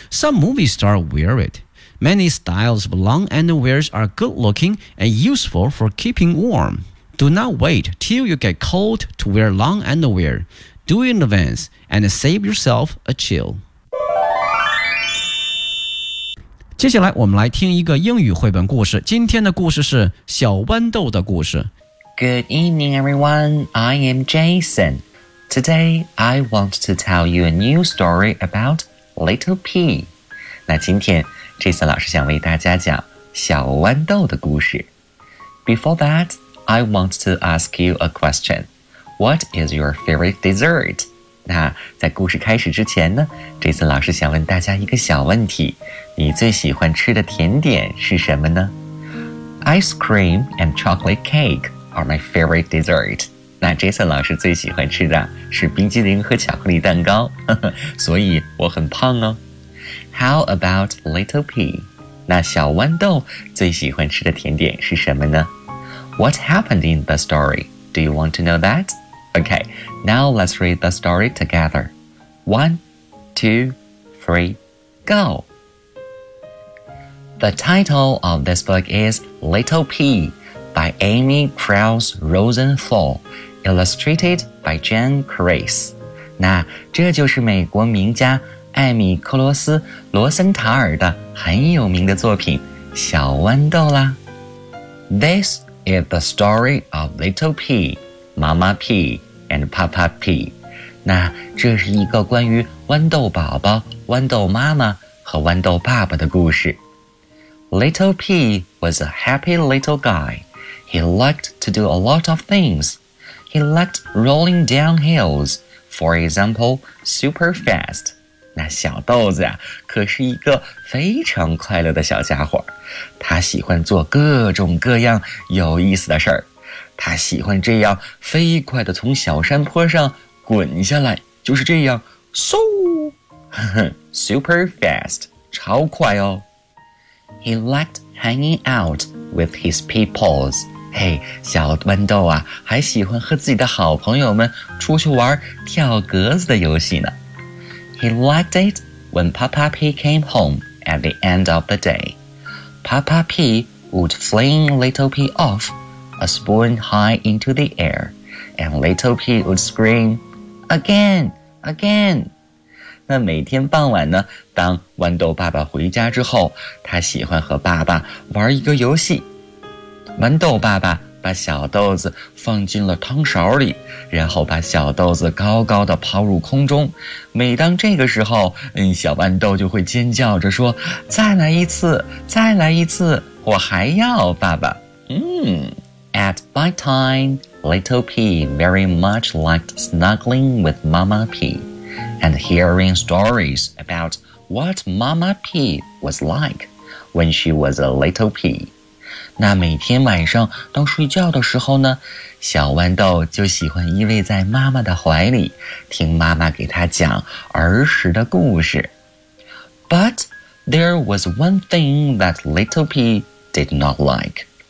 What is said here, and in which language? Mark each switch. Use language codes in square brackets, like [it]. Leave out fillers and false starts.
[en] Some movie stars wear it. Many styles of long underwears are good-looking and useful for keeping warm. Do not wait till you get cold to wear long underwear. Do it in advance and save yourself a chill. [zh] 接下来我们来听一个英语绘本故事。今天的故事是小豌豆的故事。 [en] Good evening, everyone. I am Jason. Today, I want to tell you a new story about Little Pea. [zh] 那今天 Jason 老师想为大家讲小豌豆的故事。 [en] Before that, I want to ask you a question. What is your favorite dessert? [zh] 那在故事开始之前呢， Jason 老师想问大家一个小问题。你最喜欢吃的甜点是什么呢？ [en] Ice cream and chocolate cake. are my favorite dessert. [zh] 那 Jason 老师最喜欢吃的是冰激凌和巧克力蛋糕，所以我很胖哦。 [en] How about Little Pea? [zh] 那小豌豆最喜欢吃的甜点是什么呢？ [en] What happened in the story? Do you want to know that? Okay, now let's read the story together. 1, 2, 3, go! The title of this book is Little Pea. By Amy Krause Rosenthal, illustrated by Jen Grace. [zh] 那这就是美国名家艾米·克罗斯·罗森塔尔的很有名的作品《小豌豆》啦。 [en] This is the story of Little Pea, Mama Pea, and Papa Pea. [zh] 那这是一个关于豌豆宝宝、豌豆妈妈和豌豆爸爸的故事。 [en] Little Pea was a happy little guy. He liked to do a lot of things. He liked rolling down hills, for example, super fast. [zh] 那小豆子啊，可是一个非常快乐的小家伙。他喜欢做各种各样有意思的事儿。他喜欢这样飞快地从小山坡上滚下来，就是这样，嗖， [en] super fast, [zh] 超快哦。 [en] He liked hanging out with his peoples. [zh] 嘿、hey, 小豌豆啊还喜欢和自己的好朋友们出去玩跳格子的游戏呢。 [en] He liked it when Papa P came home at the end of the day. Papa P would fling Little P off a spoon high into the air, and Little P would scream, again, again. [zh] 那每天傍晚呢，当豌豆爸爸回家之后，他喜欢和爸爸玩一个游戏。豌豆爸爸把小豆子放进了汤勺里，然后把小豆子高高的抛入空中。每当这个时候，小豌豆就会尖叫着说：再来一次，再来一次，我还要爸爸。 [en] At bite time, Little Pea very much liked snuggling with Mama Pea and hearing stories about what Mama Pea was like when she was a little pea. [zh] 那每天晚上到睡觉的时候呢，小豌豆就喜欢依偎在妈妈的怀里，听妈妈给他讲儿时的故事。 [en] But there was one thing that Little Pea did not like.